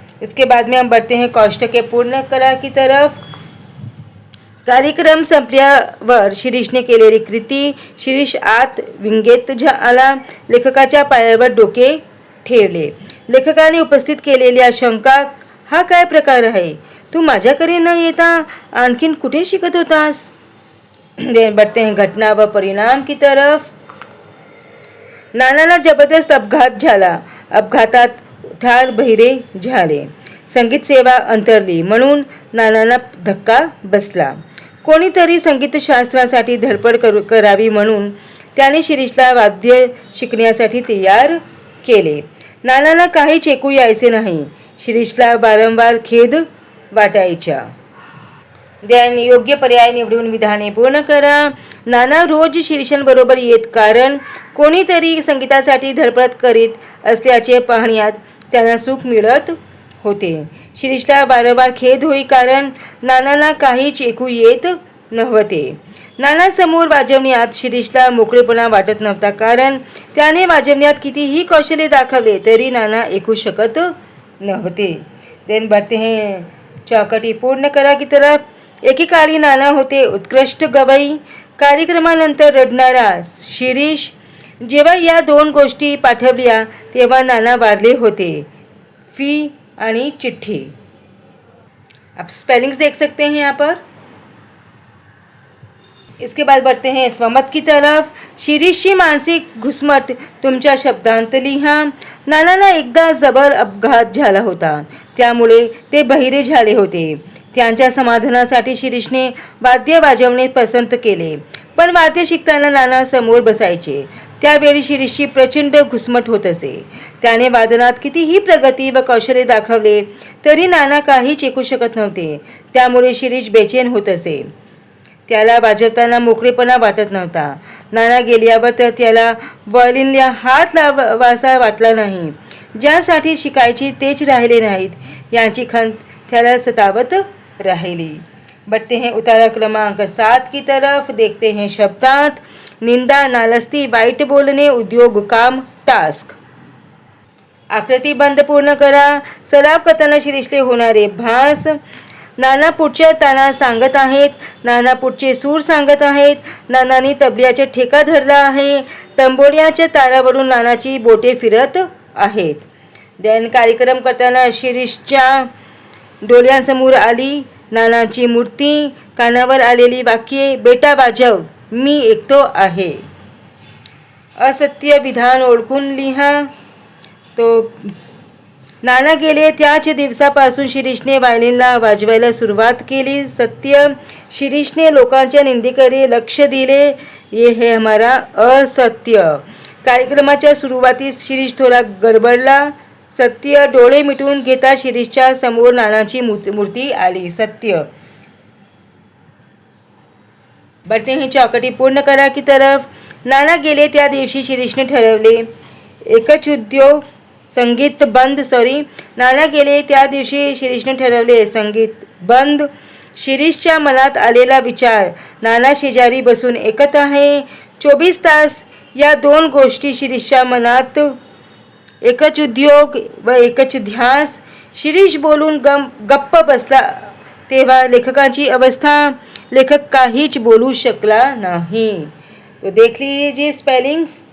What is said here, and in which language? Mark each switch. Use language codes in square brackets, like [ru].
[hi] इसके बाद में हम बढ़ते हैं [mr] कौष्टके पूर्ण करा [hi] की तरफ. [mr] कार्यक्रम संपल्यावर शिरीषने केलेली कृती. शिरीष आत विंगेत आला. लेखकाच्या पायावर डोके ठेवले. लेखकाने उपस्थित केलेल्या शंका. हा काय प्रकार आहे? तू माझ्याकडे न येता आणखीन कुठे शिकत होतास? [hi] बढ़ते हैं [mr] घटना व परिणाम [hi] की तरफ. [mr] नानाला जबरदस्त अपघात झाला. अपघातात ठार बहिरे झाले. संगीत सेवा अंतरली म्हणून नानाला धक्का बसला. कोणीतरी संगीतशास्त्रासाठी धडपड करावी म्हणून त्याने शिरीषला वाद्य शिकण्यासाठी तयार केले. नानाला काहीच ऐकू यायचे नाही. शिरीषला वारंवार खेद वाटायच्या. त्याने योग्य पर्याय निवडून विधाने पूर्ण करा. नाना रोज शिरीषांबरोबर येत कारण कोणीतरी संगीतासाठी धडपड करीत असल्याचे पाहण्यात त्यांना सुख मिळत होते. शिरीषला वारंवार खेद होई कारण नानांना काहीच ऐकू येत नव्हते. नानासमोर वाजवण्यात शिरीषला मोकळेपणा वाटत नव्हता कारण त्याने वाजवण्यात कितीही कौशल्य दाखवले तरी नाना ऐकू शकत नव्हते. [hi] देन बढ़ते हैं [mr] चौकटी पूर्ण करा [hi] की तरफ. [mr] एकेकाळी नाना होते उत्कृष्ट गवई. कार्यक्रमानंतर रडणारा शिरीष. जेव्हा या 2 गोष्टी पाठवल्या तेव्हा नाना वारले होते. फी आणि चिठ्ठी. [hi] आप स्पेलिंग्स देख सकते हैं यहाँ पर. इसके बाद बढ़ते हैं स्वमत की तरफ. [mr] शिरीषची मानसिक घुसमट तुमच्या शब्दांत लिहा. नानाला एकदा जबर अपघात झाला होता. त्यामुळे ते बहिरे झाले होते. त्यांच्या समाधानासाठी शिरीषने वाद्य वाजवणे पसंत केले. पण वाद्य शिकताना नाना समोर बसायचे. त्यावेळी शिरीषची प्रचंड घुसमट होत असे. त्याने वादनात कितीही प्रगती व कौशल्य दाखवले तरी नाना काहीच ऐकू शकत नव्हते. त्यामुळे शिरीष बेचैन होत असे. त्याला वाजवताना मोकळेपणा वाटत नव्हता. नाना गेल्यावर तर त्याला व्हायोलिनला हात लावासा वाटला नाही. ज्यासाठी शिकायची तेच राहिले नाहीत यांची खंत त्याला सतावत राहिली. [hi] बढ़ते हैं [mr] उतारा क्रमांक 7 [hi] की तरफ. देखते हैं शब्दार्थ. [mr] निंदा, नालस्ती, वाईट बोलणे, उद्योग, काम, टास्क. आकृती बंद पूर्ण करा. सराव करताना शिरीषले होणारे भास. नाना पुढच्या ताना सांगत आहेत. नाना पुढचे सूर सांगत आहेत. नानांनी तबल्याचा ठेका धरला आहे. तंबोऱ्याच्या तारावरून नानाची बोटे फिरत आहेत. देन कार्यक्रम करताना शिरीषच्या डोळ्यांसमोर आली नानाची मूर्ती. कानावर आलेली वाक्ये. बेटा वाजव, मी एकटो आहे. असत्य विधान ओळखून लिहा. तो नाना गेले त्याच दिवसापासून शिरीषने व्हायोलिनला वाजवायला सुरुवात केली. सत्य, शिरीषने लोकांच्या निंदेकडे लक्ष दिले. [hi] ये है हमारा [mr] असत्य. कार्यक्रमाच्या सुरुवातीस शिरीष थोडा गडबडला. सत्य, डोळे मिटून घेता शिरीषच्या समोर नानाची मूर्ती आली. सत्य. [hi] बढ़ते हैं [mr] चौकटी पूर्ण करा [hi] की तरफ. [mr] नाना गेले त्या दिवशी शिरीषने ठरवले एकच उद्योग. संगीत बंद. नाना गेले त्या दिवशी शिरीषने ठरवले संगीत बंद. शिरीषच्या मनात आलेला विचार नाना शेजारी बसून ऐकत आहे. 24 तास या दोन गोष्टी शिरीषच्या मनात. एकच उद्योग व एकच ध्यास. शिरीष बोलून गप्प बसला तेव्हा लेखकाची अवस्था. लेखक काहीच बोलू शकला नाही. [hi] तो देख लीजिए स्पेलिंग्स.